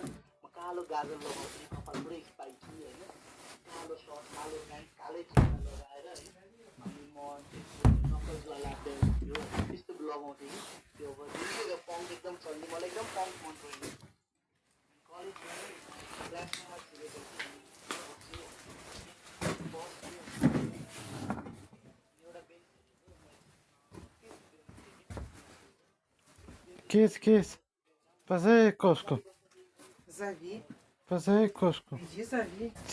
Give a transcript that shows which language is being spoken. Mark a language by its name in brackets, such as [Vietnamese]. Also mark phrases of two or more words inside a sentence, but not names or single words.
[Nepali] म कालो गाजर लगाउँथेँ, कपाल पुरै स्पाइकी होइन, कालो सर्ट, कालो प्यान्ट, कालै जुत्ता लगाएर होइन। अनि म नक्कलवाला बेल्ट थियो त्यस्तो लगाउँथेँ कि त्यो अब त्यतिखेर पङ्क एकदम चल्ने, मलाई एकदम पङ्क मन पऱ्यो। कलेज गएँ, क्लासमा छिरेपछि [Russian] Кис. Позови кошку. Зови. Позови кошку. Иди зови.